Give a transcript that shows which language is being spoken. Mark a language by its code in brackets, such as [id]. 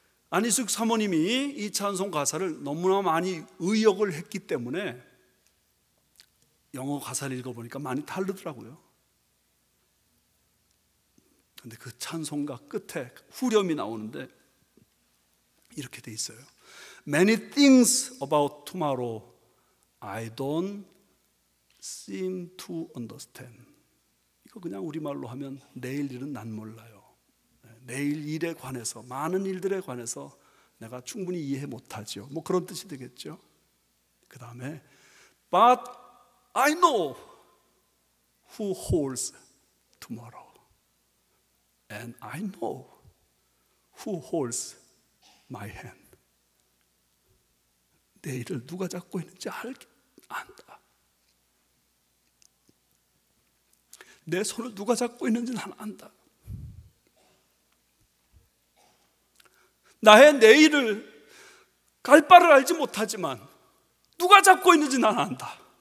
[ko] 안희숙 사모님이 이 찬송 가사를 너무나 많이 의역을 했기 때문에 영어 가사를 읽어보니까 많이 다르더라고요. 그런데 그 찬송가 끝에 후렴이 나오는데 이렇게 돼 있어요. [en] Many things about tomorrow I don't seem to understand. [ko] 이거 그냥 우리말로 하면 내일 일은 난 몰라요. 내일 일에 관해서, 많은 일들에 관해서 내가 충분히 이해 못하죠. 뭐 그런 뜻이 되겠죠. 그 다음에 [en] But I know who holds tomorrow. And I know who holds my hand. [ko] 내일을 누가 잡고 있는지 안다. 내 손을 누가 잡고 있는지 난 안다. 나의 내일을 갈 바를 알지 못하지만 누가 잡고 있는지 난 안다.